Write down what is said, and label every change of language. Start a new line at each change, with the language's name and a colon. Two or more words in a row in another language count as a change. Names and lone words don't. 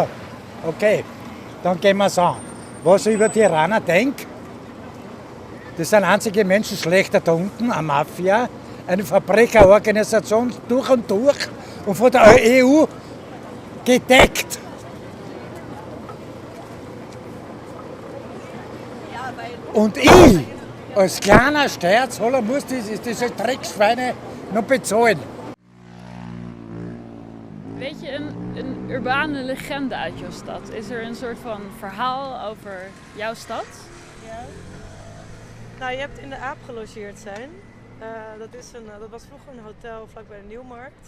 German: So, okay, dann gehen wir es an. Was ich über die Iraner denke, das sind einzige Menschen schlechter da unten, eine Mafia, eine Verbrecherorganisation durch und von der EU gedeckt. Und ich, als kleiner Steuerzahler, muss diese Dreckschweine noch bezahlen.
Dutch: Weet je een urbane legende uit jouw stad? Is er een soort van verhaal over jouw stad? Ja. Nou, je hebt in de Aap gelogeerd zijn. Dat was vroeger een hotel vlakbij de Nieuwmarkt.